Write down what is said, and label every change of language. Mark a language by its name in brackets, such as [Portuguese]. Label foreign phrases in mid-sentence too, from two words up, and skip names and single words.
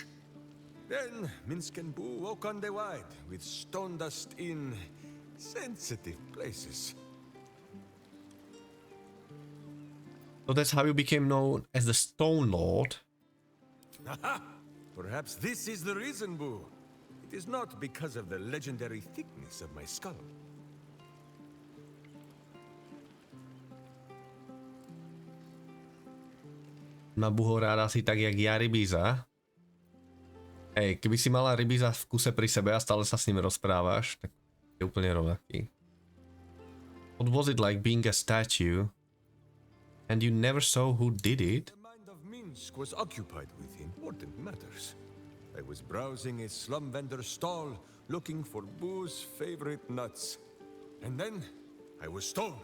[English] Then Minsk and Boo woke on the Wide with stone dust in sensitive places. So that's how you became known as the Stone Lord. Haha! Perhaps this is the reason, Boo. It is not because of the legendary thickness of my skull. [Slovak] Má Booho rád asi tak, jak ja rybíza. Hej, keby si mala rybíza v kuse pri sebe a stále sa s ním rozprávaš, tak je úplne rovnaký. [English] What was it like being a statue? And you never saw who did it? The mind of Minsk was occupied with important matters. I was browsing a slum vendor's stall, looking for Boo's favorite nuts. And then, I was stoned.